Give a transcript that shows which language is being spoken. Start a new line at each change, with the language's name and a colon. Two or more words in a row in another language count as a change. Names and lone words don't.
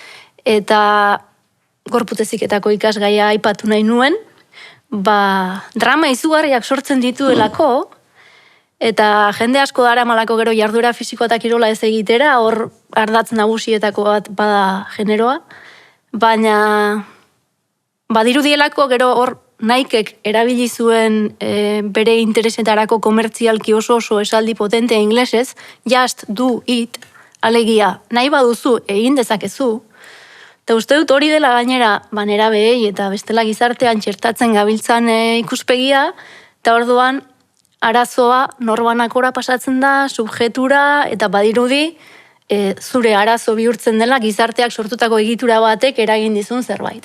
Basque: Eta gorputeziketako ikasgaia aipatu nahi nuen, drama izugarriak sortzen dituelako, eta jende asko dara malako gero jarduera fisiko eta kirola ez egitera, hor ardatz nagusietako bat bada generoa, baina badirudielako gero hor Nikek erabili zuen bere interesetarako komertzialki oso esaldi potente inglesez,
English: just do it,
Basque: alegia, nahi baduzu egin dezakezu, eta uste dut hori dela gainera banera behei eta bestela gizartean txertatzen gabiltzan ikuspegia, eta orduan arazoa norbanakora pasatzen da, subjetura, eta badirudi zure arazo bihurtzen dela gizarteak sortutako egitura batek eragin dizun zerbait.